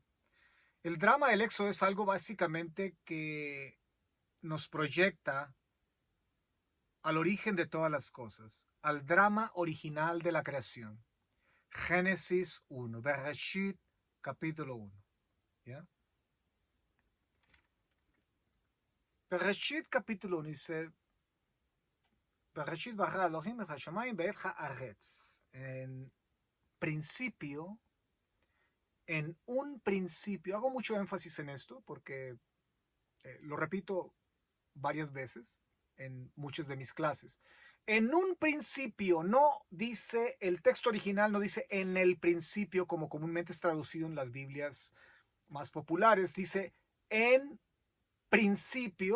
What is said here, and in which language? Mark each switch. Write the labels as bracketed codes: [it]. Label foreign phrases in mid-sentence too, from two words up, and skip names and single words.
[es] El drama del Éxodo es algo básicamente que nos proyecta al origen de todas las cosas, al drama original de la creación. Génesis 1, Bereshit, capítulo 1. ¿Ya? Bereshit, capítulo 1, dice, [he] בראשית ברא אלהים את השמים ואת הארץ. [es] En principio, en un principio, hago mucho énfasis en esto porque lo repito varias veces en muchas de mis clases. En un principio, no dice, el texto original no dice en el principio como comúnmente es traducido en las Biblias más populares, dice en principio.